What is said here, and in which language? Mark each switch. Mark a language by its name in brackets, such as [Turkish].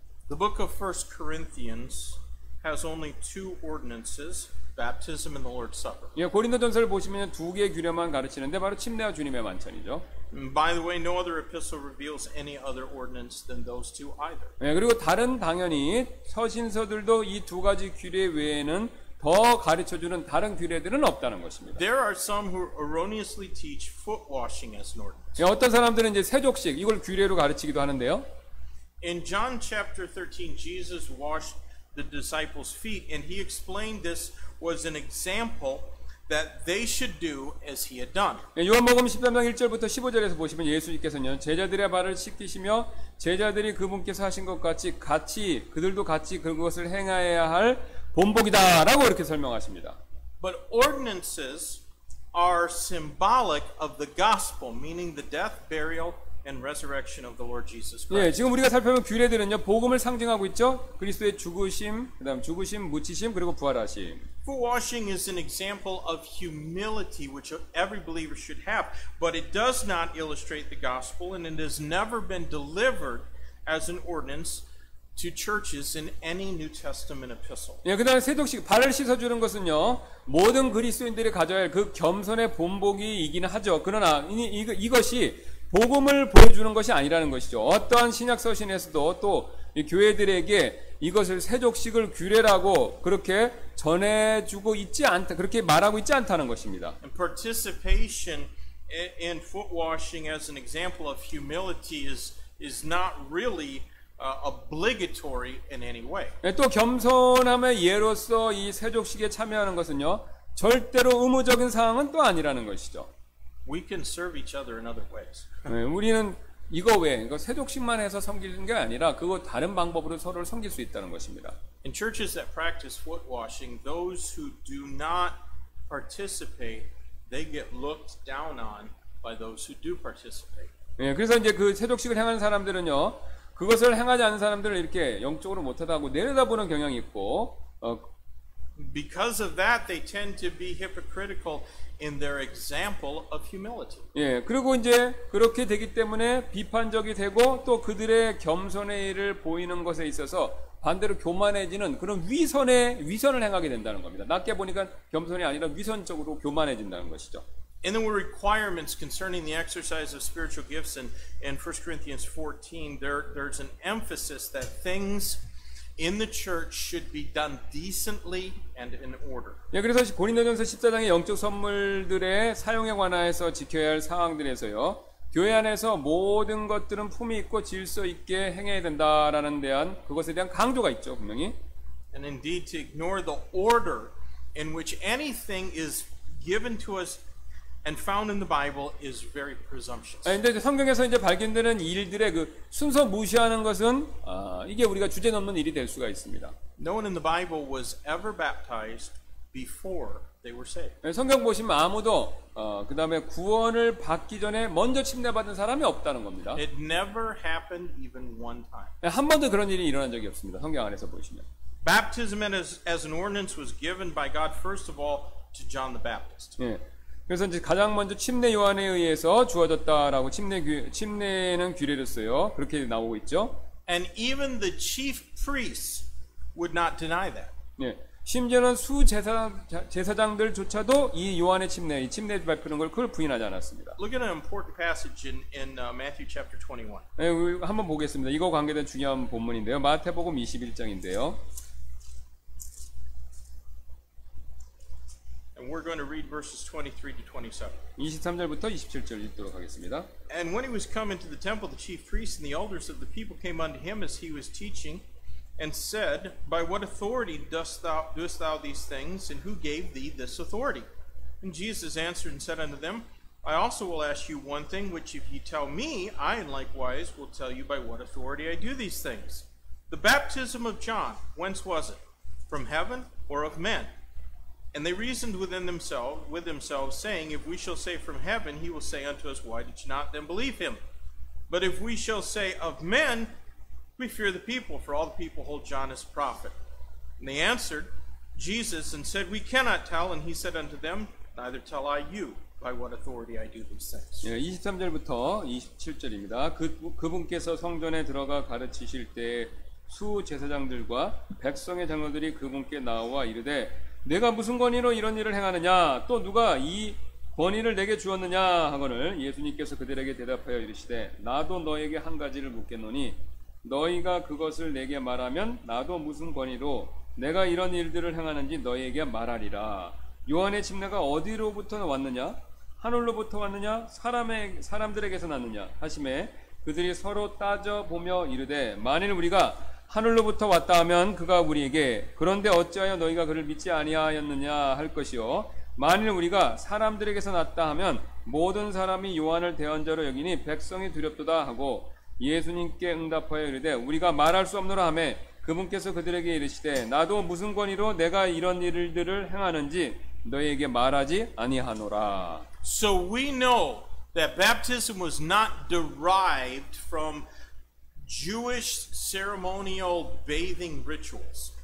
[English] The book of 1 Corinthians has only two ordinances, baptism and the Lord's Supper. [Korean] 예, 고린도전서를 보시면 두 개의 규례만 가르치는데 바로 침례와 주님의 만찬이죠. [English] By the way, no other epistle reveals any other ordinance than those two either. [Korean] 예, 그리고 다른 당연히 서신서들도 이 두 가지 규례 외에는 더 가르쳐주는 다른 규례들은 없다는 것입니다. [English] There are some who erroneously teach foot washing as an ordinance. [Korean] 예, 어떤 사람들은 이제 세족식 이걸 규례로 가르치기도 하는데요. [English] In John chapter 13, Jesus washed the disciples' feet, and he explained this was an example that they should do as he had done. [Korean] 요한복음 13장 1절부터 15절에서 보시면 예수님께서는 제자들의 발을 씻기시며 제자들이 그분께서 하신 것 같이 그들도 같이 그것을 행하여야 할 본복이다라고 이렇게 설명하십니다. [English] But ordinances are symbolic of the gospel, meaning the death, burial, and resurrection of the Lord Jesus Christ. [Korean] 예, 지금 우리가 살펴본 규례들은요, 복음을 상징하고 있죠. 그리스도의 죽으심, 그다음 죽으심, 묻히심, 그리고 부활하심. [English] Foot washing is an example of humility, which every believer should have, but it does not illustrate the gospel, and it has never been delivered as an ordinance to churches in any New Testament epistle. [Korean] 예, 그다음에 세족식 발을 씻어주는 것은요, 모든 그리스도인들이 가져야 할 그 겸손의 본보기이기는 하죠. 그러나 이것이 복음을 보여주는 것이 아니라는 것이죠. 어떠한 신약 서신에서도 또 이 교회들에게 이것을 세족식을 규례라고 그렇게 전해주고 있지 않다, 그렇게 말하고 있지 않다는 것입니다. [English] And participation in foot washing as an example of humility is not really obligatory in any way. [Korean] 또 겸손함의 예로서 이 세족식에 참여하는 것은요, 절대로 의무적인 사항은 또 아니라는 것이죠. [English] We can serve each other in other ways. [Korean] 우리는 이거 외에 이거 세족식만 해서 섬기는 게 아니라 그거 다른 방법으로 서로를 섬길 수 있다는 것입니다. [English] In churches that practice foot washing, those who do not participate, they get looked down on by those who do participate. [Korean] 그래서 이제 그 세족식을 행하는 사람들은요, 그것을 행하지 않는 사람들을 이렇게 영적으로 못하다고 내려다보는 경향이 있고, [English] Because of that, they tend to be hypocritical in their example of humility. [Korean] 그리고 이제 그렇게 되기 때문에 비판적이 되고 또 그들의 겸손의 일을 보이는 것에 있어서 반대로 교만해지는 그런 위선을 행하게 된다는 겁니다. 낮게 보니까 겸손이 아니라 위선적으로 교만해진다는 것이죠. [English] In the requirements concerning the exercise of spiritual gifts in 1 Corinthians 14, there's an emphasis that things in the church should be done decently and in order. [Korean] 그래서 고린도전서 14장의 영적 선물들의 사용에 관하여서 지켜야 할 사항들에서요, 교회 안에서 모든 것들은 품위 있고 질서 있게 행해야 된다라는 그것에 대한 강조가 있죠, 분명히. [English] And indeed, to ignore the order in which anything is given to us and found in the Bible is very presumptuous. [Korean] 근데 성경에서 이제 발견되는 일들의 그 순서 무시하는 것은 이게 우리가 주제 넘는 일이 될 수가 있습니다. [English] No one in the Bible was ever baptized before they were saved. [Korean] 성경 보시면 아무도 그 다음에 구원을 받기 전에 먼저 침례받은 사람이 없다는 겁니다. [English] It never happened even one time. [Korean] 한 번도 그런 일이 일어난 적이 없습니다. 성경 안에서 보시면. [English] Baptism as an ordinance was given by God first of all to John the Baptist. [Korean] 그래서 이제 가장 먼저 침례 요한에 의해서 주어졌다라고 침례는 규례로서요. 그렇게 나오고 있죠. [English] And even the chief priests would not deny that. [Korean] 심지어는 제사장들조차도 이 요한의 이 침례 베푸는 걸 그걸 부인하지 않았습니다. [English] Look at an important passage in Matthew chapter 21. [Korean] 우리 한번 보겠습니다. 이거 관계된 중요한 본문인데요. 마태복음 21장인데요. [English] And we're going to read verses 23 to 27. [Korean] 23절부터 27절 읽도록 하겠습니다. [English] And when he was come into the temple, the chief priests and the elders of the people came unto him as he was teaching, and said, By what authority doest thou these things, and who gave thee this authority? And Jesus answered and said unto them, I also will ask you one thing, which if ye tell me, I likewise will tell you by what authority I do these things. The baptism of John, whence was it? From heaven or of men? And they reasoned with themselves, saying, If we shall say from heaven, he will say unto us, Why did you not then believe him? But if we shall say of men, we fear the people, for all the people hold John as a prophet. And they answered Jesus and said, We cannot tell. And he said unto them, Neither tell I you by what authority I do these things. [Korean] 23절부터 27절입니다. 그분께서 성전에 들어가 가르치실 때 수제사장들과 백성의 장로들이 그분께 나와 이르되 내가 무슨 권위로 이런 일을 행하느냐, 또 누가 이 권위를 내게 주었느냐 하거늘 예수님께서 그들에게 대답하여 이르시되 나도 너에게 한 가지를 묻겠노니 너희가 그것을 내게 말하면 나도 무슨 권위로 내가 이런 일들을 행하는지 너희에게 말하리라. 요한의 침례가 어디로부터 왔느냐? 하늘로부터 왔느냐? 사람들에게서 났느냐? 하시매 그들이 서로 따져보며 이르되 만일 우리가 하늘로부터 왔다 하면 그가 우리에게 그런데 어찌하여 너희가 그를 믿지 아니하였느냐 할 것이요 만일 우리가 사람들에게서 났다 하면 모든 사람이 요한을 대언자로 여기니 백성이 두렵도다 하고 예수님께 응답하여 이르되 우리가 말할 수 없노라 하매 그분께서 그들에게 이르시되 나도 무슨 권위로 내가 이런 일들을 행하는지 너희에게 말하지 아니하노라. [English] So we know that baptism was not derived from Jewish ceremonial bathing rituals.